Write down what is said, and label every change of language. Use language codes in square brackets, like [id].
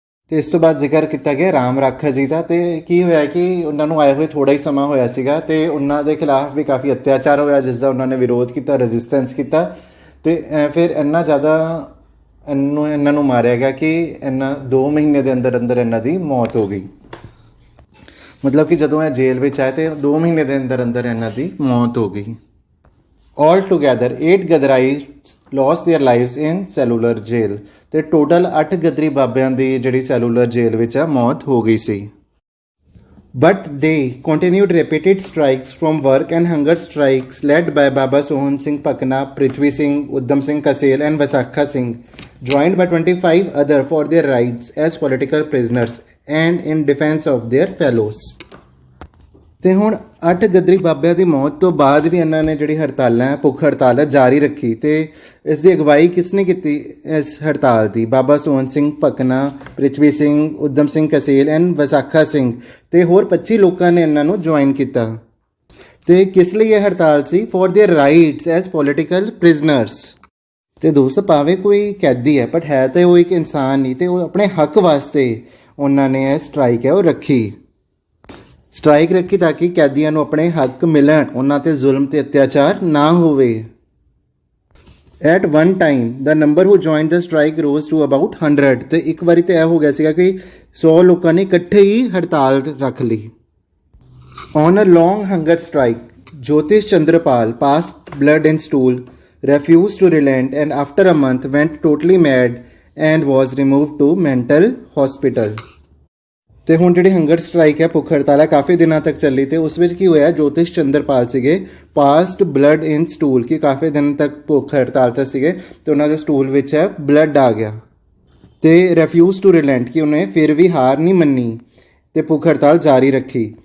[pa] ਤੇ ਇਸ ਤੋਂ ਬਾਅਦ ਜ਼ਿਕਰ ਕੀਤਾ ਗਿਆ ਰਾਮ ਰਾਖਾ ਜੀ ਦਾ। ਤੇ ਕੀ ਹੋਇਆ ਕਿ ਉਹਨਾਂ ਨੂੰ ਆਏ ਹੋਏ ਥੋੜ੍ਹਾ ਹੀ ਸਮਾਂ ਹੋਇਆ ਸੀਗਾ ਤੇ ਉਹਨਾਂ ਦੇ ਖਿਲਾਫ ਵੀ ਕਾਫੀ ਅਤਿਆਚਾਰ ਹੋਇਆ ਜਿਸ ਦਾ ਉਹਨਾਂ ਨੇ ਵਿਰੋਧ ਕੀਤਾ, ਰੈਜ਼ਿਸਟੈਂਸ ਕੀਤਾ। ਤੇ ਫਿਰ ਇੰਨਾ ਜ਼ਿਆਦਾ ਇਹਨਾਂ ਨੂੰ ਮਾਰਿਆ ਗਿਆ ਕਿ 2 ਮਹੀਨੇ ਦੇ ਅੰਦਰ ਅੰਦਰ ਇਹਨਾਂ ਦੀ ਮੌਤ ਹੋ ਗਈ। ਮਤਲਬ ਕਿ ਜਦੋਂ ਇਹ ਜੇਲ੍ਹ ਵਿੱਚ ਆਏ ਤੇ 2 ਮਹੀਨੇ ਦੇ ਅੰਦਰ ਅੰਦਰ ਇਹਨਾਂ ਦੀ ਮੌਤ ਹੋ ਗਈ। [en] All together 8 Ghadarites lost their lives in cellular jail। [pa] ਤੇ ਟੋਟਲ 8 ਗਦਰੀ ਬਾਬਿਆਂ ਦੀ ਜਿਹੜੀ ਸੈਲੂਲਰ ਜੇਲ੍ਹ ਵਿੱਚ ਆ ਮੌਤ ਹੋ ਗਈ ਸੀ। [en] But they continued repeated strikes from work and hunger strikes led by Baba Sohan Singh Pakna, Prithvi Singh, Uddam Singh Kasel and Vasakha Singh, joined by 25 others for their rights as political prisoners and in defense of their fellows। [pa] ਤੇ ਹੁਣ 8 ਗਦਰੀ ਬਾਬਿਆਂ ਦੀ ਮੌਤ ਤੋਂ ਬਾਅਦ ਵੀ ਇਹਨਾਂ ਨੇ ਜਿਹੜੀ ਹੜਤਾਲਾਂ ਹੈ, ਭੁੱਖ ਹੜਤਾਲ ਹੈ, ਜਾਰੀ ਰੱਖੀ। ਤੇ ਇਸ ਦੀ ਅਗਵਾਈ ਕਿਸ ਨੇ ਕੀਤੀ ਇਸ ਹੜਤਾਲ ਦੀ? ਬਾਬਾ ਸੋਹਨ ਸਿੰਘ ਭਕਨਾ, ਪ੍ਰਿਥਵੀ ਸਿੰਘ, ਉਦਮ ਸਿੰਘ ਕਸੇਲ ਐਂਡ ਵਸਾਖਾ ਸਿੰਘ ਤੇ ਹੋਰ 25 ਲੋਕਾਂ ਨੇ ਇਹਨਾਂ ਨੂੰ ਜੁਆਇਨ ਕੀਤਾ। ਤੇ ਕਿਸ ਲਈ ਇਹ ਹੜਤਾਲ ਸੀ? [en] For their rights as political prisoners. [pa] ਤੇ ਦੋਸਤੋ ਭਾਵੇਂ ਕੋਈ ਕੈਦੀ ਹੈ ਬਟ ਹੈ ਤੇ ਉਹ ਇੱਕ ਇਨਸਾਨ ਨਹੀਂ, ਤੇ ਉਹ ਆਪਣੇ ਹੱਕ ਵਾਸਤੇ ਉਹਨਾਂ ਨੇ ਇਹ ਸਟ੍ਰਾਈਕ ਹੈ ਉਹ ਰੱਖੀ। ਸਟ੍ਰਾਈਕ ਰੱਖੀ ਤਾਂ ਕਿ ਕੈਦੀਆਂ ਨੂੰ ਆਪਣੇ ਹੱਕ ਮਿਲਣ, ਉਹਨਾਂ ਤੇ ਜ਼ੁਲਮ ਤੇ ਅਤਿਆਚਾਰ ਨਾ ਹੋਵੇ। [en] at one time the number who join the strike rose to about 100 [pa] ਤੇ ਇੱਕ ਵਾਰੀ ਤਾਂ ਇਹ ਹੋ ਗਿਆ ਸੀਗਾ ਕਿ 100 ਲੋਕਾਂ ਨੇ ਇਕੱਠੇ ਹੀ ਹੜਤਾਲ ਰੱਖ ਲਈ। [en] On a long hunger strike Jyotish Chandrapal passed blood in stool, refused to relent and after a month went totally mad and was removed to mental hospital। [pa] ਤੇ ਹੁਣ ਜਿਹੜੀ ਹੰਗਰ ਸਟ੍ਰਾਈਕ ਹੈ, ਭੁੱਖ ਹੜਤਾਲ ਹੈ, ਕਾਫੀ ਦਿਨਾਂ ਤੱਕ ਚੱਲੀ ਤੇ ਉਸ ਵਿੱਚ ਕੀ ਹੋਇਆ, ਜੋਤਿਸ਼ ਚੰਦਰਪਾਲ ਸੀਗੇ [en] passed blood in stool [pa] ਕਿ ਕਾਫੀ ਦਿਨ ਤੱਕ ਭੁੱਖ ਹੜਤਾਲ 'ਤੇ ਸੀਗੇ ਤੇ ਉਹਨਾਂ ਦੇ ਸਟੂਲ ਵਿੱਚ ਹੈ ਬਲੱਡ ਆ ਗਿਆ। ਤੇ [en] refused to relent [pa] ਕਿ ਉਹਨੇ ਫਿਰ ਵੀ ਹਾਰ ਨਹੀਂ ਮੰਨੀ ਤੇ ਭੁੱਖ ਹੜਤਾਲ ਜਾਰੀ ਰੱਖੀ।